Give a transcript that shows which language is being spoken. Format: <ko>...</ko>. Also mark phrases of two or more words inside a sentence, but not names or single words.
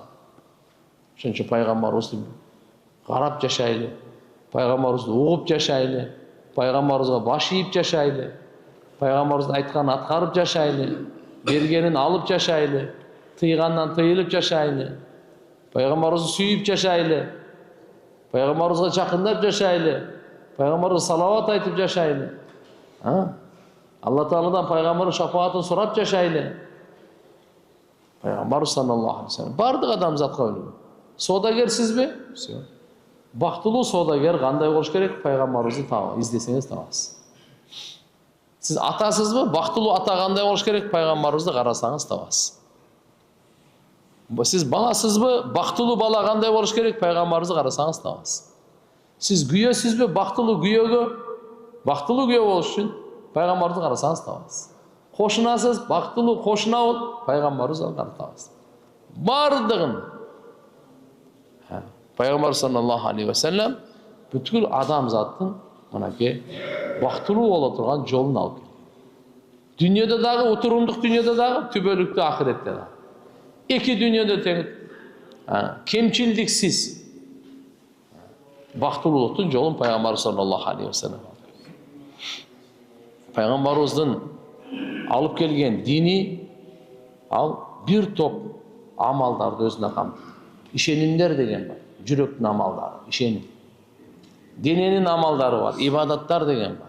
<ky>Ошон үчүн пайгамбарыбызды карап жашайлы, пайгамбарыбызды угуп жашайлы, пайгамбарыбызга баш ийип жашайлы, пайгамбарыбыздын айтканын аткарып жашайлы, бергенин алып жашайлы, тыйгандан тыйылып жашайлы, пайгамбарыбызды сүйүп жашайлы, пайгамбарыбызга жакындап жашайлы, пайгамбарыбызга салават айтып жашайлы. Алла Тааладан пайгамбардын шафаатын сурап жашайлы. Пайгамбар</ky> <ar>صلى الله عليه وسلم</ar> <ky>бардык адамзатка үлгү. Соодагерсизби? Все. Бактылуу соодагер кандай болуш керек? Пайгамбарыбызды издесеңиз табасыз. Сиз атасызбы? Бактылуу ата кандай болуш керек? Пайгамбарыбызды карасаңыз табасыз. Сиз баласызбы? Бактылуу бала кандай болуш керек? Пайгамбарыбызды карасаңыз табасыз. Сиз күйөөсүзбү? Бактылуу күйөө болуш үчүн пайгамбарды карасаңыз табасыз. Кошунасыз, бактылуу кошуна болуп, пайгамбарыбызды карасаңыз. Бардыгын пайгамбар</ky> <ar>صلى الله عليه وسلم</ar> <ky>бүткүл адамзаттын мынакей бактылуу боло турган жолун алып келген. Дүйнөдө дагы, утурумдук дүйнөдө дагы, түбөлүктүү ахиретте дагы. Эки дүйнөдө тең кемчилдиксиз бактылуулуктун жолун пайгамбар</ky> <ar>صلى الله عليه وسلم.</ar> <ky>Пайгамбарыбыздын алып келген дини ал бир топ амалдарды өзүнө камтыйт. Ишенимдер деген бар. Жүрөктүн амалдары, ишеним. Дененин амалдары бар, ибадаттар деген бар.</ky>